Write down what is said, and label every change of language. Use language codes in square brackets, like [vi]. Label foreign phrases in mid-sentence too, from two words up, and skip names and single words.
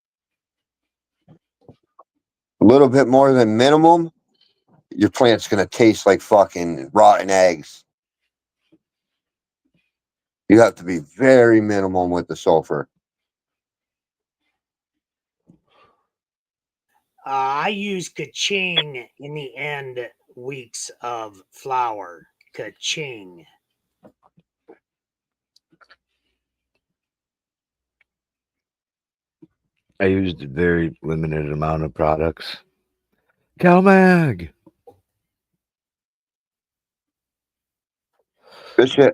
[en] A little bit more than minimum, your plant's gonna taste like fucking rotten eggs. You have to be very minimum with the sulfur. I use ka-ching in the end weeks of flower. Ka-ching. I used a very limited amount of products. CalMag. Good shit.